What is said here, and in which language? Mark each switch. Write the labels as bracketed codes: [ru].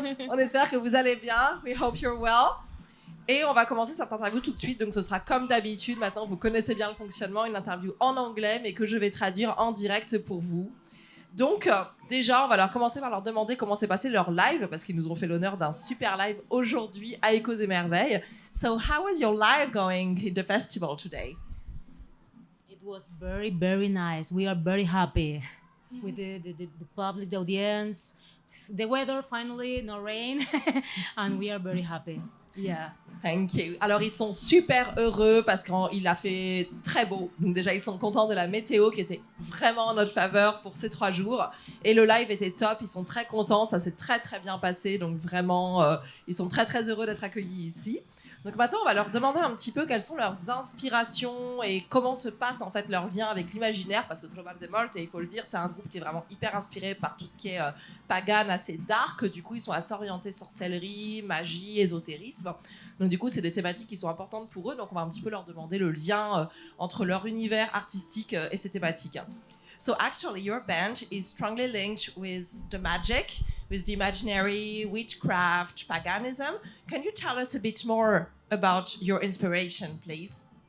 [fr] On espère que vous allez bien. [en] We hope you're well. [fr] Et on va commencer cette interview tout de suite. Donc ce sera comme d'habitude. Maintenant, vous connaissez bien le fonctionnement. Une interview en anglais, mais que je vais traduire en direct pour vous. Donc déjà, on va commencer par leur demander comment s'est passé leur live, parce qu'ils nous ont fait l'honneur d'un super live aujourd'hui à Échos et Merveilles. [en] So how was your live going in the festival today? It was very, very nice. We are very happy with the public, the audience, the weather, finally, no rain, and we are very happy. Yeah. Thank you. [fr] Alors, ils sont super heureux parce qu'il a fait très beau. Donc déjà, ils sont contents de la météo qui était vraiment en notre faveur pour ces 3 jours. Et le live était top. Ils sont très contents. Ça s'est très, très bien passé. Donc vraiment, ils sont très, très heureux d'être accueillis ici. Donc maintenant, on va leur demander un petit peu quelles sont leurs inspirations et comment se passe en fait leur lien avec l'imaginaire, parce que Trobar de Morte, il faut le dire, c'est un groupe qui est vraiment hyper inspiré par tout ce qui est pagan, assez dark. Du coup, ils sont assez orientés sorcellerie, magie, ésotérisme. Donc du coup, c'est des thématiques qui sont importantes pour eux. Donc on va un petit peu leur demander le lien entre leur univers artistique et ces thématiques. [en] So actually, your band is strongly linked with the magic, with the imaginary, witchcraft, paganism. Can you tell us a bit more about your inspiration, please?